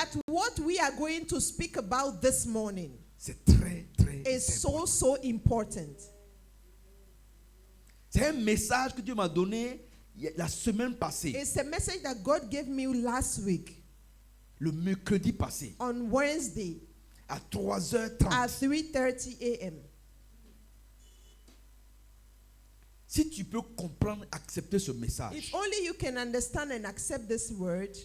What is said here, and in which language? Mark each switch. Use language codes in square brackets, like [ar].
[en] But what we are going to speak about this morning [fr] c'est très, très [en] is [fr] important. [en] so important. [fr] C'est un message que Dieu m'a donné la semaine passée, [en] It's a message that God gave me last week [fr] le mercredi passé. [en] on Wednesday. [fr] à 3h30. [en] at 3:30 a.m. [fr] Si tu peux comprendre, accepter ce message, [en] If only you can understand and accept this word,